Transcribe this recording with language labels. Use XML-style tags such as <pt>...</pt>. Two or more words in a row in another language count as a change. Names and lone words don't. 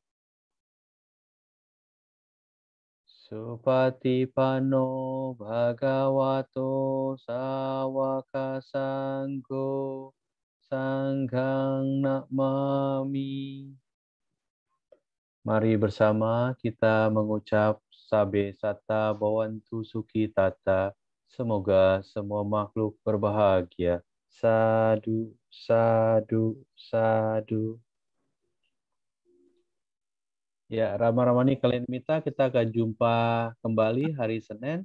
<pi>Supatipanno bhagavato sawaka sanggo sanghang namami.</pi> <id>Mari bersama kita mengucap</id> <pi>Sabe Satta Bhavantu Sukhi Tata.</pi> <id>Semoga semua makhluk berbahagia.</id> <pi>Sadu, sadu, sadu.</pi> <id>Ya, Rama-Ramani kalian minta kita akan jumpa kembali hari Senin.</id>